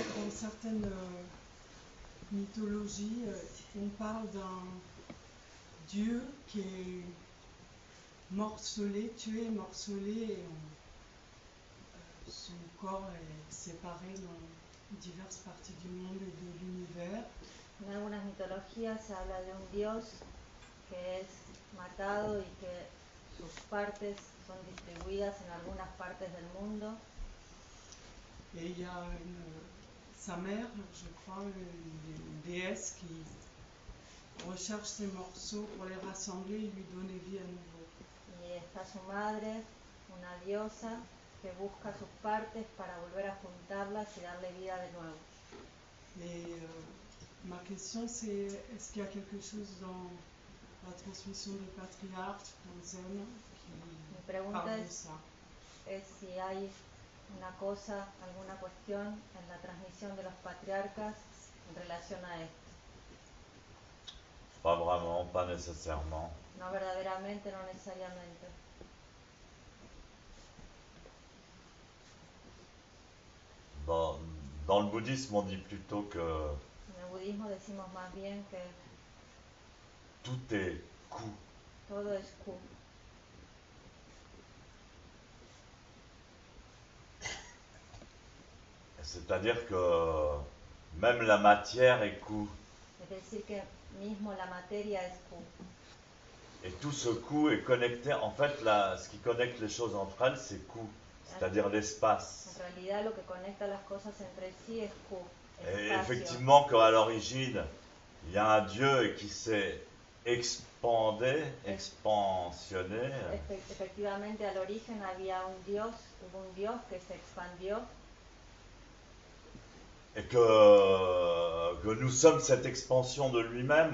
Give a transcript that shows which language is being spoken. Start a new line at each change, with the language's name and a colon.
French: certaines mythologies, on parle d'un dieu qui est morcelé, tué, morcelé, et son corps est séparé dans diverses parties du monde et de l'univers.
Spanish: En algunas mitologías se habla de un dios que es matado y que sus partes son distribuidas en algunas partes del mundo.
French: Et il y a sa mère, je crois, une déesse qui recherche ces morceaux pour les rassembler et lui donner vie à nouveau.
Spanish: Y está su madre, una diosa, que busca sus partes para volver a juntarlas y darle vida de nuevo.
French: Et ma question c'est, est-ce qu'il y a quelque chose dans la transmission des patriarches dans Zen qui parle de ça?
Spanish: Es si hay una cosa, alguna cuestión en la transmisión de los patriarcas en relación a esto.
French: Pas vraiment, pas nécessairement.
Spanish: No verdaderamente, no necesariamente.
French: Dans le bouddhisme, on dit plutôt que
Spanish: En el budismo decimos más bien que
French: tout est ku.
Spanish: todo es ku.
French: C'est-à-dire que même la matière est ku.
Spanish: Es decir, que mismo la materia es ku.
French: Et tout ce ku est connecté. En fait, là, ce qui connecte les choses entre elles, c'est ku, c'est-à-dire l'espace.
Spanish: En realidad, lo que conecta las cosas entre sí es ku.
French: Et effectivement, qu'à l'origine, il y a un Dieu qui s'est expandé, expansionné.
Spanish: Efectivamente, al origen hubo un Dios que se expandió.
French: Et que nous sommes cette expansion de lui-même.